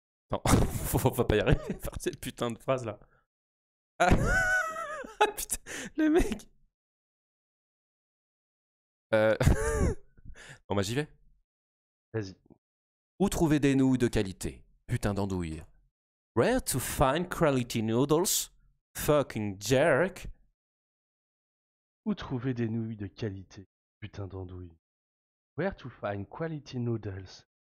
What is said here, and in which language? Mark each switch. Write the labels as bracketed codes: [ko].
[fr] Non, faut pas y arriver à faire cette putain de phrase, là. Ah, ah putain, le mec. Bon, bah, j'y vais. Vas-y. Où trouver des nouilles de qualité? Putain d'andouille. [en] Where to find quality noodles? Fucking jerk. [fr] Où trouver des nouilles de qualité? Putain d'andouille. [en] Where to find quality noodles?